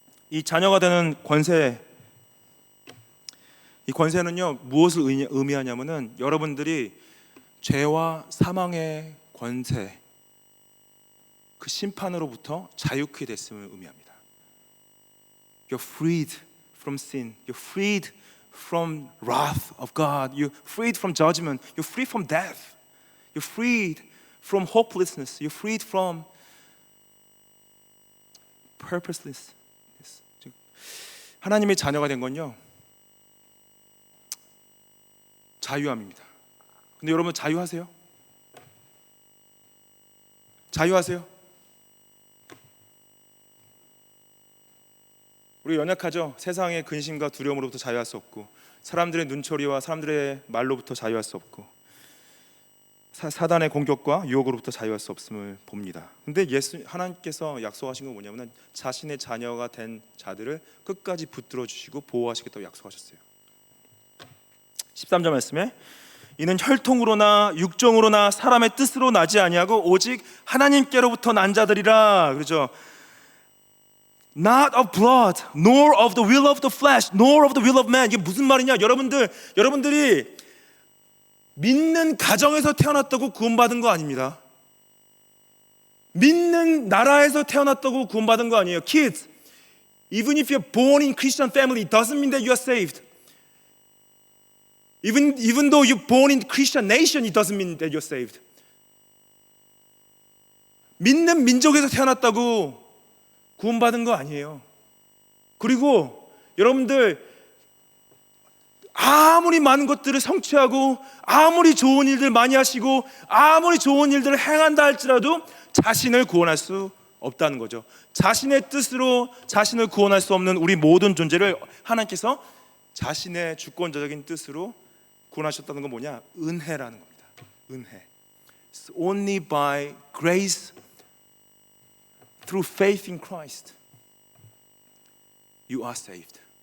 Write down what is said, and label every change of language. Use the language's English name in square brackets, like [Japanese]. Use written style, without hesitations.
[Korean] 이 자녀가 되는 권세, 이 권세는요 무엇을 의미하냐면은 여러분들이 죄와 사망의 권세, 그 심판으로부터 자유케 됐음을 의미합니다. [English] You're freed from sin. You're freed from wrath of God. You're freed from judgment. You're freed from death. You're freed from hopelessness. You're freed from purposelessness. [Korean] 하나님의 자녀가 된 건요 자유함입니다. 근데 여러분 자유하세요? 자유하세요? 우리 연약하죠? 세상의 근심과 두려움으로부터 자유할 수 없고 사람들의 눈초리와 사람들의 말로부터 자유할 수 없고 사단의 공격과 유혹으로부터 자유할 수 없음을 봅니다. 근데 하나님께서 약속하신 건 뭐냐면 자신의 자녀가 된 자들을 끝까지 붙들어 주시고 보호하시겠다고 약속하셨어요. 13절 말씀에 이는 혈통으로나 육정으로나 사람의 뜻으로 나지 아니하고 오직 하나님께로부터 난 자들이라. 그렇죠? [English] Not of blood, nor of the will of the flesh, nor of the will of man. [Korean] 이게 무슨 말이냐? 여러분들이 믿는 가정에서 태어났다고 구원받은 거 아닙니다. 믿는 나라에서 태어났다고 구원받은 거 아니에요. [English] Kids, even if you're born in Christian family, it doesn't mean that you are saved. Even though you're born in Christian nation, it doesn't mean that you're saved. [Korean] 믿는 민족에서 태어났다고 구원받은 거 아니에요. 그리고 여러분들 아무리 많은 것들을 성취하고 아무리 좋은 일들 많이 하시고 아무리 좋은 일들을 행한다 할지라도 자신을 구원할 수 없다는 거죠. 자신의 뜻으로 자신을 구원할 수 없는 우리 모든 존재를 하나님께서 자신의 주권자적인 뜻으로 구원하셨다는 건 뭐냐? 은혜라는 겁니다. 은혜. [English] It's only by grace through faith in Christ you are saved.